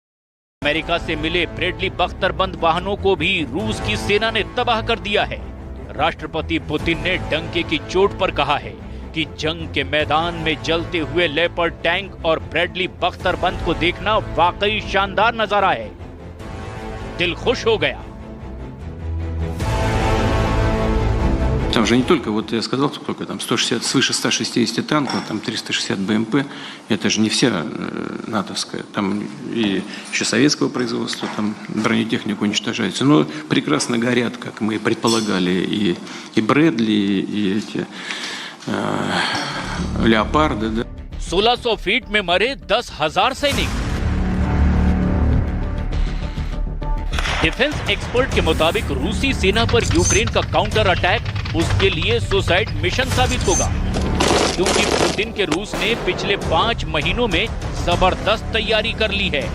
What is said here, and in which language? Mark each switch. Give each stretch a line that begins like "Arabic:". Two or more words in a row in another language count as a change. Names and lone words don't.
Hindi: अमेरिका से मिले ब्रेडली बख्तरबंद वाहनों को भी रूस की सेना ने तबाह कर दिया है। राष्ट्रपति पुतिन ने डंके की चोट पर कहा है कि जंग के मैदान में जलते हुए लेपर्ड टैंक और ब्रैडली बख्तरबंद को देखना वाकई शानदार नजारा है। दिल खुश हो गया।
Russian: Там же не только, вот я сказал, сколько там, 160, свыше 160 танков, там 360 БМП, это же не вся натовская, там и еще советского производства, там бронетехника уничтожается, но прекрасно горят, как мы и предполагали, и Брэдли, и эти Леопарды, да.
Hindi: 1600 फीट में मरे 10,000 सैनिक।
English: defence expert
Hindi: के मुताबिक रूसी सेना पर यूक्रेन का
English: counter attack
Hindi: उसके लिए
English: suicide mission
Hindi: साबित होगा, क्योंकि पुतिन के रूस ने पिछले 5 महीनों में जबरदस्त तैयारी कर ली है।